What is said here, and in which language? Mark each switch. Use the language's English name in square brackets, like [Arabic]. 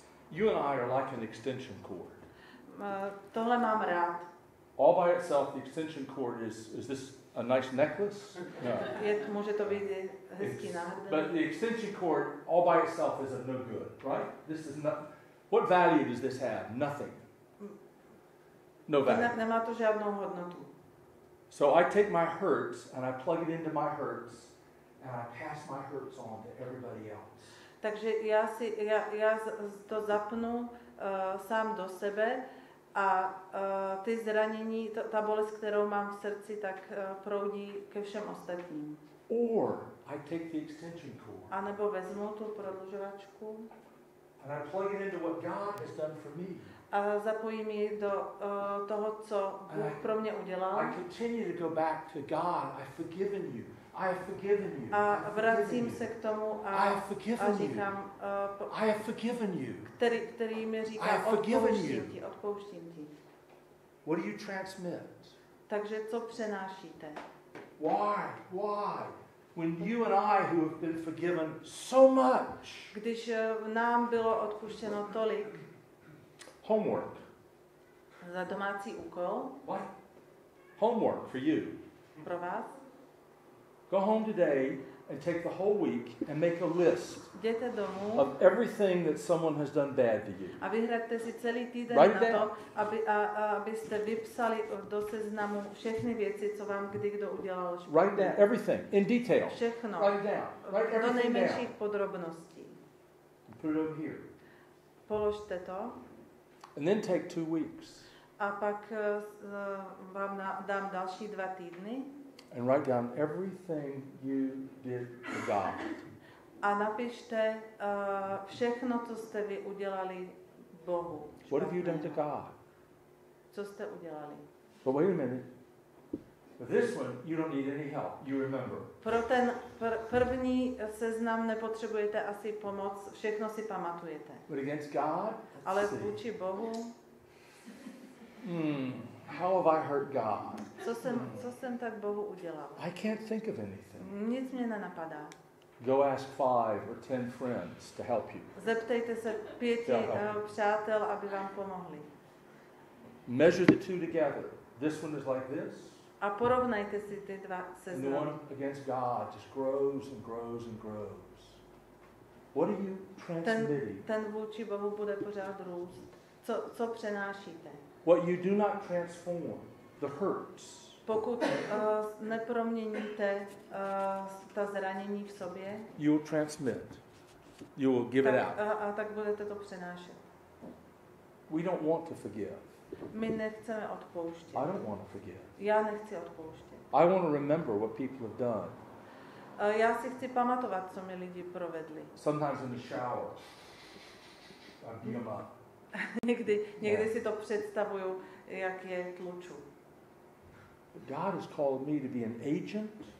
[English] You and I are like an extension cord. [Czech] Tohle mám rád. [English] all by itself, the extension cord is this a nice necklace? No. [Czech] Může to být hezký náhrdelník. [English] But the extension cord all by itself is of no good, right? This is not. What value does this have? Nothing. No value. [Czech] Nemá to žádnou hodnotu. [English] So I take my hurts and I plug it into my hurts and I pass my hurts on to everybody else. [Czech] Takže já to zapnu sám do sebe a ty zranění, ta bolest, kterou mám v srdci, tak proudí ke všem ostatním. [English] Or I take the extension cord. [Czech] A nebo vezmu tu prodlužovačku [English] and I plug it into what God has done for me. [Czech] A zapojím ji do toho, co Bůh pro mě udělal. [English] I continue to go back to God. I've forgiven you. I have forgiven you. [Czech] A vracím se k tomu a říkám, [English] I have forgiven you. [Czech] který mi říká, odpouštím ti. [English] What do you transmit? [Czech] Takže co přenášíte? [English] Why? When you and I, who have been forgiven so much. [Czech] Když nám bylo odpuštěno tolik. [English] Homework. [Czech] Za domácí úkol. [English] What? Homework for you. [Czech] Pro vás. [English] Go home today and take the whole week and make a list [Czech] Jděte domů [English] of everything that someone has done bad to you. [Czech] A vyhraďte si celý týden na to, abyste vypsali do seznamu všechny věci, co vám kdy kdo udělal špatně. [English] Write down everything in detail. [Czech] Všechno. [English] Write it down. Write everything [Czech] do nejmenších [English] down. [Czech] podrobností. [English] Put it over here. [Czech] Položte to. [English] And then take 2 weeks. [Czech] A pak vám dám další 2 týdny. [English] And write down everything you did for God. [Czech] A napište všechno, co jste vy udělali Bohu. [English] What have you done to God? [Czech] Co jste udělali? [English] But wait a minute. For this one, you don't need any help. You remember. [Czech] Pro ten první seznam nepotřebujete asi pomoc, všechno si pamatujete. [English] But against God? [Czech] Ale vůči Bohu? [English] How have I hurt God? [Czech] Co jsem tak Bohu udělal? [English] I can't think of anything. [Czech] Nic mě nenapadá. [English] Go ask 5 or 10 friends to help you. [Czech] Zeptejte se 5 přátel, aby vám pomohli. [English] Measure the two together. This one is like this. [Czech] A porovnejte si ty dva [English] And the [Czech] seznamy. [English] one against God just grows and grows and grows. What are you transmitting? [Czech] Ten vůči Bohu bude pořád růst. Co přenášíte? [English] What you do not transform, the hurts. [Czech] Pokud neproměníte ta zranění v sobě, [English] You will transmit. You will give it out. [Czech] tak budete to přenášet. [English] We don't want to forgive. [Czech] My nechceme odpouštět. [English] I don't want to forgive. [Czech] Já nechci odpouštět. [English] I want to remember what people have done. [Czech] Já si chci pamatovat, co mi lidi provedli. [English] Sometimes in the shower, I beat them up. [Czech] Někdy si to představuju, jak je tluču. [English] God has called me to be an agent